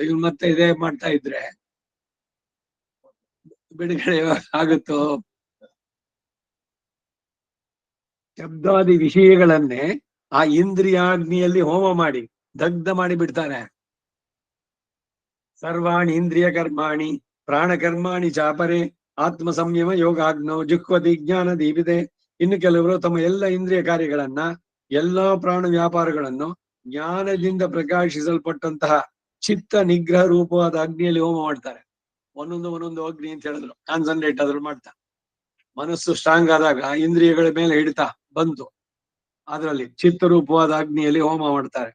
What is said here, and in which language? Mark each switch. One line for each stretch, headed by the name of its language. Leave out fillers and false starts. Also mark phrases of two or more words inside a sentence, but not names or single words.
Kannada: ಇವ್ ಮತ್ತೆ ಇದೇ ಮಾಡ್ತಾ ಇದ್ರೆ ಬಿಡುಗಡೆ ಆಗುತ್ತೋ. ಶಬ್ದಾದಿ ವಿಷಯಗಳನ್ನೇ ಆ ಇಂದ್ರಿಯಾಗ್ನಿಯಲ್ಲಿ ಹೋಮ ಮಾಡಿ ದಗ್ಧ ಮಾಡಿ ಬಿಡ್ತಾರೆ.
Sanskrit: ಸರ್ವಾಣಿ ಇಂದ್ರಿಯ ಕರ್ಮಾಣಿ ಪ್ರಾಣ ಕರ್ಮಾಣಿ ಚಾಪರೆ ಆತ್ಮ ಸಂಯಮ ಯೋಗಾಗ್ನೋ ಜುಕ್ವತಿ ಜ್ಞಾನ ದೀಪಿದೆ.
Kannada: ಇನ್ನು ಕೆಲವರು ತಮ್ಮ ಎಲ್ಲ ಇಂದ್ರಿಯ ಕಾರ್ಯಗಳನ್ನ ಎಲ್ಲಾ ಪ್ರಾಣ ವ್ಯಾಪಾರಗಳನ್ನು ಜ್ಞಾನದಿಂದ ಪ್ರಕಾಶಿಸಲ್ಪಟ್ಟಂತಹ ಚಿತ್ತ ನಿಗ್ರಹ ರೂಪವಾದ ಅಗ್ನಿಯಲ್ಲಿ ಹೋಮ ಮಾಡ್ತಾರೆ. ಒಂದೊಂದು ಅಗ್ನಿ ಅಂತ ಹೇಳಿದ್ರು, ಕಾನ್ಸಂಟ್ರೇಟ್ ಅದ್ರಲ್ಲಿ ಮಾಡ್ತಾ ಮನಸ್ಸು ಸ್ಟ್ರಾಂಗ್ ಆದಾಗ ಇಂದ್ರಿಯಗಳ ಮೇಲೆ ಹಿಡಿತ ಬಂತು, ಅದರಲ್ಲಿ ಚಿತ್ತರೂಪವಾದ ಅಗ್ನಿಯಲ್ಲಿ ಹೋಮ ಮಾಡ್ತಾರೆ.